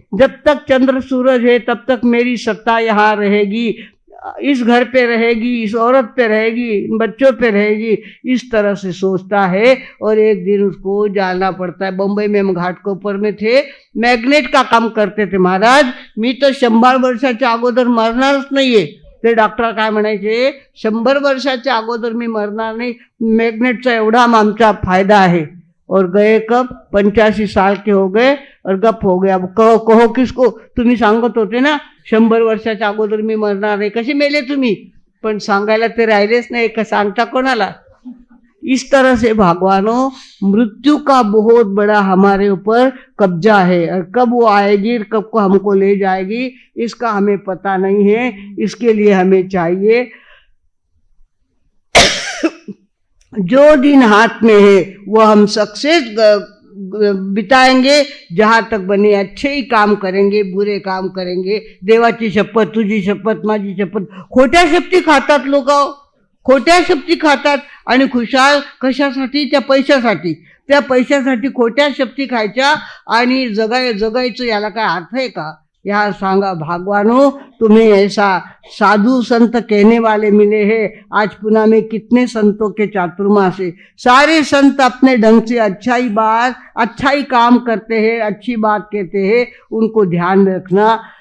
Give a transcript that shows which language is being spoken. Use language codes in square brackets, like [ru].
[hi] जब तक चंद्र सूरज है तब तक मेरी सत्ता यहाँ रहेगी, इस घर पे रहेगी, इस औरत पे रहेगी, इन बच्चों पे रहेगी, इस तरह से सोचता है। और एक दिन उसको जाना पड़ता है। बम्बई में हम घाटकोपर में थे, मॅग्नेट का काम करते थे महाराज। [mr] मी तर 100 वर्षाच्या अगोदर मरणारच नाहीये, ते डॉक्टर काय म्हणायचे, 100 वर्षाच्या अगोदर मी मरणार नाही, मैग्नेटचा एवढा आमचा फायदा आहे। [hi] और गए कब? 85 साल के हो गए और गप हो गया। अब कहो किसको? [mr] तुम्ही सांगत होते ना 100 वर्षाच्या अगोदर मी मरणार नाही, कसे मेले तुम्ही? पण सांगायला ते राहिलेच नाही, का सांगता कोणाला? [hi] इस तरह से भगवानों, मृत्यु का बहुत बड़ा हमारे ऊपर कब्जा है, और कब वो आएगी, कब को हमको ले जाएगी, इसका हमें पता नहीं है। इसके लिए हमें चाहिए जो दिन हाथ में है वो हम सक्सेस बिताएंगे, जहाँ तक बने अच्छे ही काम करेंगे, बुरे काम करेंगे। [mr] देवाची शपथ, तुझी शपथ, माझी शपथ, खोट्या शपथी खातात लोक, खोट्या शपथी खातात आणि खुशाल कशासाठी? त्या पैशासाठी, त्या पैशासाठी खोट्या शपथी खायच्या आणि जगायचं, याला काय अर्थ आहे का? [hi] यहाँ सांगा भगवानों, तुम्हें ऐसा साधु संत कहने वाले मिले हैं। आज पुणे में कितने संतों के चातुर्मास है, सारे संत अपने ढंग से अच्छा ही काम करते हैं, अच्छी बात कहते हैं, उनको ध्यान रखना।